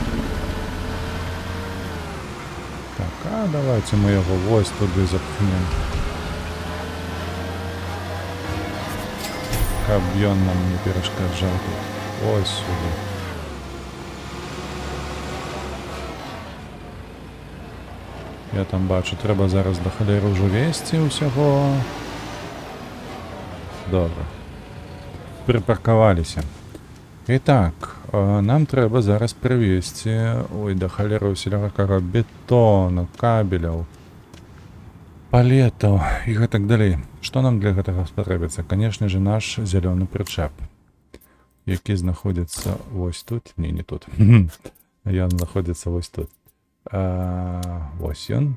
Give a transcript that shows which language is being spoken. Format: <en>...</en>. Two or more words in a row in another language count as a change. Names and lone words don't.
<uk>Так, а давайте ми його ось туди запхнемо.</uk> <be>Каб ён нам не перешкоджав тут.</be> <uk>Ось сюди. Я там бачу, треба зараз до холєри вже вести усього. Добре. Припаркувалися. І так, нам треба зараз привезти, ой, до холєри усілякого бетону,</uk> <be>кабеляў, палетаў і гэтак далей. Што нам для гэтага спатрэбіцца? Канешне же, наш зялёны прычэп, які знаходзіцца вось тут. Не тут. Ён знаходзіцца вось тут. Вось ён.</be>